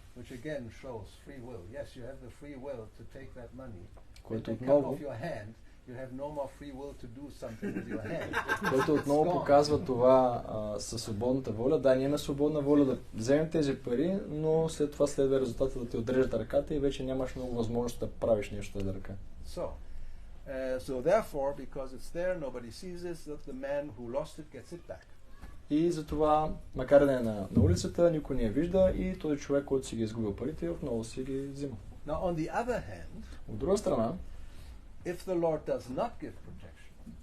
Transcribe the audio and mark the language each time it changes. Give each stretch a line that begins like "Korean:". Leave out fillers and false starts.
English: Which again shows free will. Yes, you have the free will to take that money.
Bulgarian: Което
English: They cut off your hand. You have no more free will to do something with your hand.
Bulgarian: Който отново показва това със свободната воля. Да, ние имаме свободна воля да вземем тези пари, но след това следва резултата да ти отрежат ръката и вече нямаш много възможност да правиш нещо с ръка.
English: So therefore, because it's there, nobody sees it, that the man who lost it gets it back.
Bulgarian: И затова, макар да е на улицата, никой не я вижда и този човек, който си ги изгубил парите, отново си ги взима.
English: Now, on the other hand,
Bulgarian: от друга страна,
English: if the Lord does not give protection,